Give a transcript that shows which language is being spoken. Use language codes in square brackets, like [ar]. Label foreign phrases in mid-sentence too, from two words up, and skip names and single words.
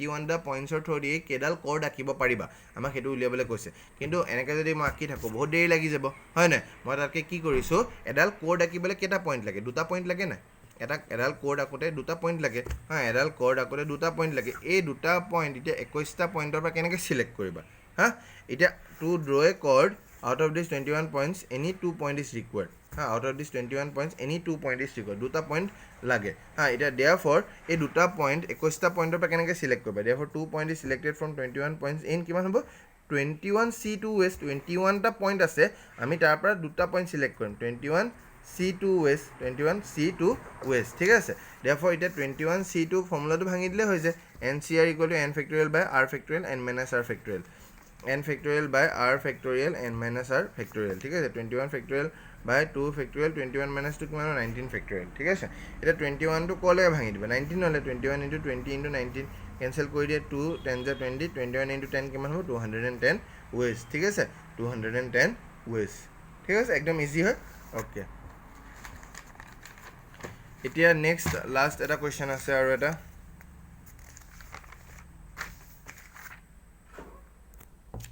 [as] টা পইণ্টছৰ [en] through the [as] কেডাল কোড আঁকিব পাৰিবা আমাক সেইটো উলিয়াবলৈ কৈছে কিন্তু এনেকৈ যদি মই আঁকি থাকোঁ বহুত দেৰি লাগি যাব হয় নাই মই তাতকৈ কি কৰিছোঁ এডাল কোড আঁকিবলৈ কেইটা পইণ্ট লাগে দুটা পইণ্ট লাগে নাই এডাল কোড আঁকোতে দুটা পইণ্ট লাগে হা এডাল কোড আঁকোতে দুটা পইণ্ট লাগে এই দুটা পইণ্ট এতিয়া 21টা পইণ্টৰ পৰা কেনেকৈ চিলেক্ট কৰিবা হা এতিয়া [en] to draw a chord out of this 21 points any 2 point is required out of this 21 points any 2 point is required [as] দুটা পইণ্ট লাগে এটা therefore এই দুটা পইণ্ট 21টা পইণ্টৰ পৰা কেনেকৈ চিলেক্ট কৰিবা [en] therefore 2 point is selected from 21 points in [as] কিমান হ'ব 21C2 ways 21 টা পইণ্ট আছে আমি তাৰ পৰা দুটা পইণ্ট চিলেক্ট কৰিম 21C2 ways ঠিক আছে therefore এটা 21C2 ফৰ্মুলাটো ভাঙি দিলে হৈ যায় [en] NCR equal to n factorial by r factorial n minus r factorial n factorial by r factorial n minus r factorial [as] ঠিক আছে [en] 21 factorial by 2 factorial 21 [as] minus 2 কিমান 19 factorial ঠিক আছে এটা 21 টো কলে ভাঙি দিবা 19 হলে [en] 21 into 20 into 19 [as] কেনসেল কৰি দিয়ে 2 10 যা 20 [en] 21 into 10 [as] কিমান হ'ব 210 ways ঠিক আছে 210 ways ঠিক আছে একদম ইজি হয় ওকে এতিয়া [en] next last [as] এটা কোৱেশ্চন আছে আৰু এটা